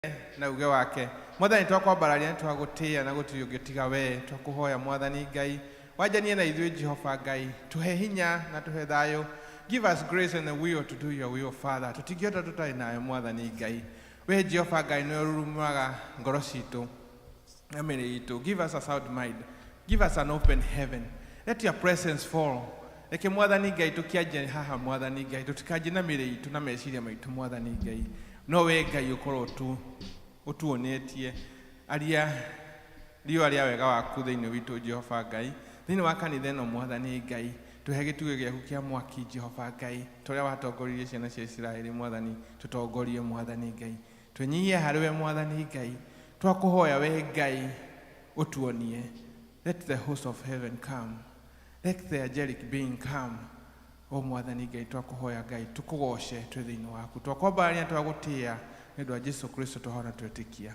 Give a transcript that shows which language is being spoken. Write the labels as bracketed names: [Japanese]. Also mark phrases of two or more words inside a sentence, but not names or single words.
[Kikuyu] na uge wake mwathani twakwambararia twagutia na gutiyugitiga we twakuhoya mwathani Ngai wajanie na ithuĩ Jehova Ngai tuhe hinya na tuhe thayo. [English] Give us grace and the will to do your will, Father. [Kikuyu] Tutingiota tutarĩ nayo mwathani Ngai we Jehova Ngai nĩ ũrurumaga ngoro citũ na mĩĩrĩ itũ. [English] Give us a sound mind, give us an open heaven, let your presence fall. [Kikuyu] Reke mwathani Ngai tukianjia haha mwathani Ngai tutikanjie na mĩĩrĩ itũ na meciria maitũ mwathani Ngai no we Ngai ukorwo tu utuonetie aria riwa ria wega waku thĩinĩ witũ Jehova Ngai thĩinĩ wa kanitha ĩno mwathani Ngai tuhe gĩtugĩ gĩaku kĩa mwaki Jehova Ngai tũrĩa watongoririe ciana cia Isiraeli mwathani tutongorie mwathani Ngai twenyihie harĩ we mwathani Ngai twakuhoya we Ngai utuonie. [English] Let the host of heaven come, let the angelic being come. [Kikuyu] O mwathani Ngai twakuhoya Ngai tukugoce twĩ thĩinĩ waku twakwambararia twagutia nĩ ũndũ wa Jesu Kristo twahona twĩtĩkia.